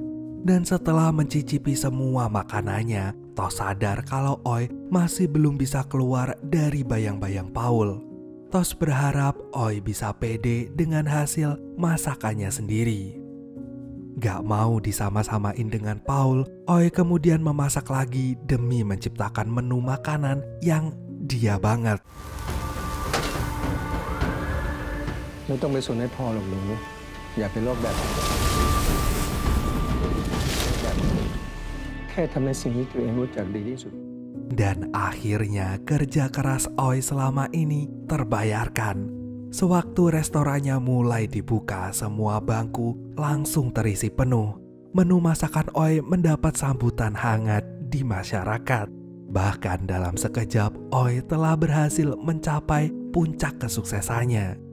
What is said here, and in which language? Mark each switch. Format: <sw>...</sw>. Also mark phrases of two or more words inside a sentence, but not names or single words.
<id>Dan setelah mencicipi semua makanannya, Tos sadar kalau Oi masih belum bisa keluar dari bayang-bayang Paul. Tos berharap Oi bisa pede dengan hasil masakannya sendiri. Gak mau disama-samain dengan Paul, Oi kemudian memasak lagi demi menciptakan menu makanan yang dia banget.</id> <th>ไม่ต้องไปสนให้พอหรอกหนูอย่าไปโลภแบบแค่ทำในสิ่งที่ตัวเองรู้จักดีที่สุด</th> <id>Dan akhirnya kerja keras Oi selama ini terbayarkan. Sewaktu restorannya mulai dibuka, semua bangku langsung terisi penuh. Menu masakan Oi mendapat sambutan hangat di masyarakat. Bahkan dalam sekejap Oi telah berhasil mencapai puncak kesuksesannya.</id>